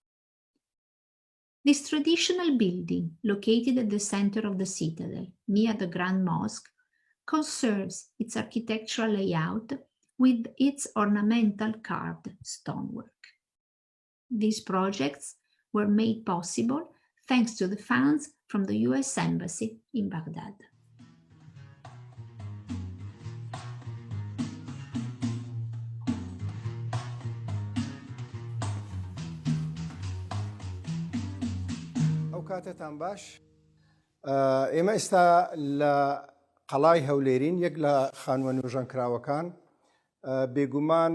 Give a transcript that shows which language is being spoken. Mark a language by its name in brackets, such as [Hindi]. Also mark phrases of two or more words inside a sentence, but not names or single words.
[English] This traditional building, located at the center of the citadel, near the Grand Mosque, conserves its architectural layout with its ornamental carved stonework. These projects were made possible thanks to the funds from the US Embassy in Baghdad. [Central Kurdish] کاتتان باش ئێمە ئێستا لە قەڵای هەولێرین یەک لە خانوە نوێژەنکراوەکان بێگومان